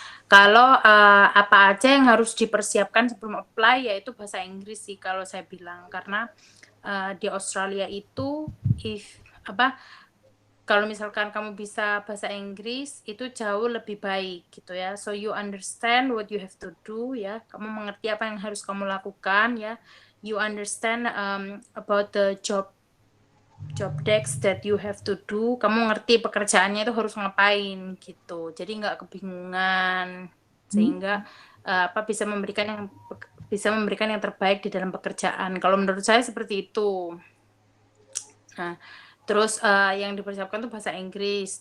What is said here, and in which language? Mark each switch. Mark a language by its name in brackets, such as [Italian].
[Indonesian] Kalau apa aja yang harus dipersiapkan sebelum apply, yaitu bahasa Inggris sih kalau saya bilang, karena di Australia itu kalau misalkan kamu bisa bahasa Inggris itu jauh lebih baik gitu ya. [English] So you understand what you have to do ya. [Indonesian] Kamu mengerti apa yang harus kamu lakukan ya. [English] You understand about the job desk that you have to do. [Indonesian] Kamu ngerti pekerjaannya itu harus ngapain gitu. Jadi nggak kebingungan, sehingga bisa memberikan yang terbaik di dalam pekerjaan. Kalau menurut saya seperti itu. Nah, terus yang dipersiapkan tuh bahasa Inggris.